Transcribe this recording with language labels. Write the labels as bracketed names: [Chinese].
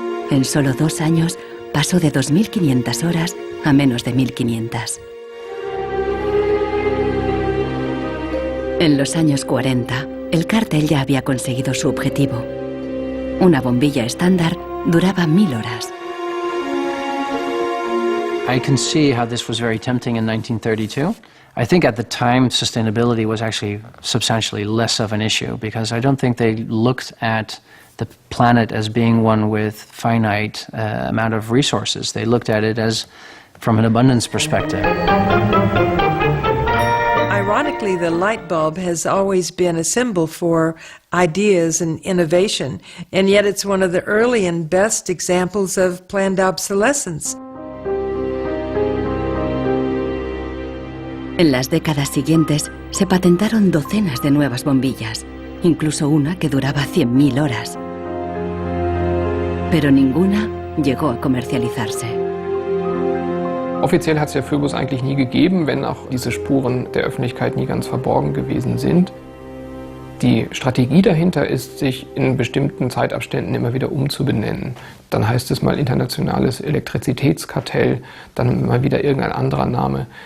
[Spanish] En solo 2 años pasó de 2500 horas a menos de 1500. En los años 40, el cártel ya había conseguido su objetivo. Una bombilla estándar duraba 1000 horas. [English] I can see how this was very tempting in 1932. I think at the time sustainability was actually substantially less of an issue because I don't think they looked at the planet as being one with finite amount of resources. They looked at it as from an abundance perspective. Ironically, the light bulb has always been a symbol for ideas and innovation, and yet it's one of the early and best examples of planned obsolescence. [Spanish] En las décadas siguientes se patentaron docenas de nuevas bombillas, incluso una que duraba 100.000 horas. Pero ninguna llegó a comercializarse. [German] Offiziell hat es ja Phobos eigentlich nie gegeben, wenn auch diese Spuren der Öffentlichkeit nie ganz verborgen gewesen sind. Die Strategie dahinter ist, sich in bestimmten Zeitabständen immer wieder umzubenennen. Dann heißt es mal internationales Elektrizitätskartell, dann mal wieder irgendein anderer Name.